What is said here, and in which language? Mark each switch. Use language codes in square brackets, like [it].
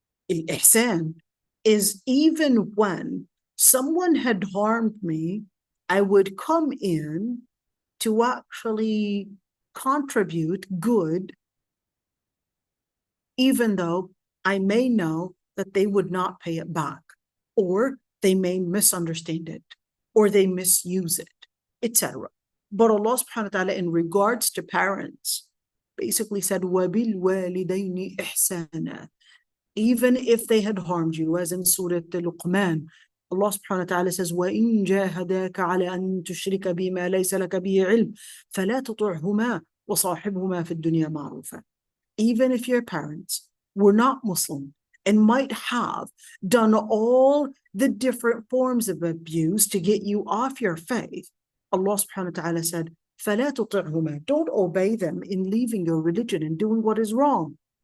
[en] Al-ihsan is even when someone had harmed me, I would come in to actually contribute good, even though I may know that they would not pay it back, or they may misunderstand it, or they misuse it, etc. But Allah subhanahu wa ta'ala, in regards to parents, basically said, [ar] وَبِالْوَالِدَيْنِ إِحْسَانًا. [en] Even if they had harmed you, as in Surah Luqman, Allah subhanahu wa ta'ala says, [ar] وَإِن جَاهَدَاكَ عَلَىٰ أَن تُشْرِكَ بِمَا لَيْسَ لَكَ بِهِ عِلْمٍ فَلَا تُطِعْهُمَا وَصَاحِبْهُمَا فِي الدُّنْيَا مَعْرُوفًا. [en] Even if your parents were not Muslim and might have done all the different forms of abuse to get you off your faith, Allah subhanahu wa ta'ala said, [ar] فَلَا تُطِعْهُمَا. [en] Don't obey them in leaving your religion and doing what is wrong.